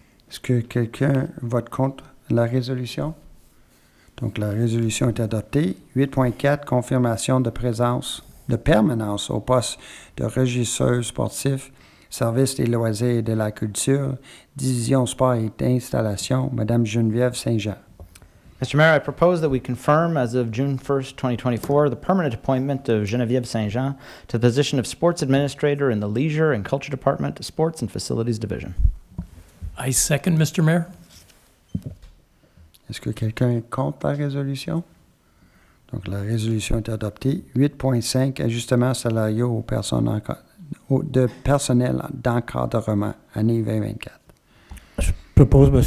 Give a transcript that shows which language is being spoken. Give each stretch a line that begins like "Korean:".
French: Est-ce que quelqu'un vote contre la résolution? Donc, la résolution est adoptée. 8.4, confirmation de permanence au poste de régisseur sportif, service des loisirs et de la culture, division sport et d'installation, Mme Geneviève Saint-Jean.
English: Mr. Mayor, I propose that we confirm as of June 1st, 2024, the permanent appointment of Geneviève Saint-Jean to the position of Sports Administrator in the Leisure and Culture Department, Sports and Facilities Division. I second, Mr. Mayor.
French: Est-ce que quelqu'un est contre la résolution? Donc, la résolution est adoptée. 8.5, ajustements salariaux aux personnes de personnel d'encadrement, année 2024. Je propose, M.